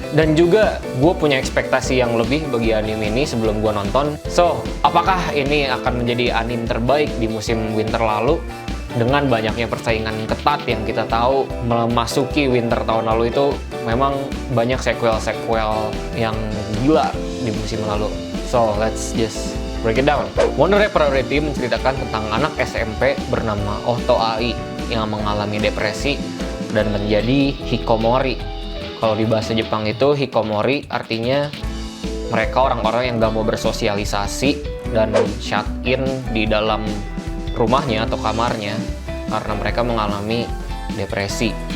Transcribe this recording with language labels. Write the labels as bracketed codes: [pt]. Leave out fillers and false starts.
[id] Dan juga gue punya ekspektasi yang lebih bagi anime ini sebelum gue nonton. So, apakah ini akan menjadi anime terbaik di musim winter lalu? Dengan banyaknya persaingan ketat yang kita tahu, memasuki winter tahun lalu itu memang banyak sequel-sequel yang gila di musim lalu. [en] So, let's just break it down. [id] Wonder Egg Priority menceritakan tentang anak SMP bernama Oto Ai yang mengalami depresi dan menjadi hikomori. Kalau di bahasa Jepang itu hikomori artinya mereka orang-orang yang gak mau bersosialisasi dan [en] shut in [id] di dalam rumahnya atau kamarnya karena mereka mengalami depresi.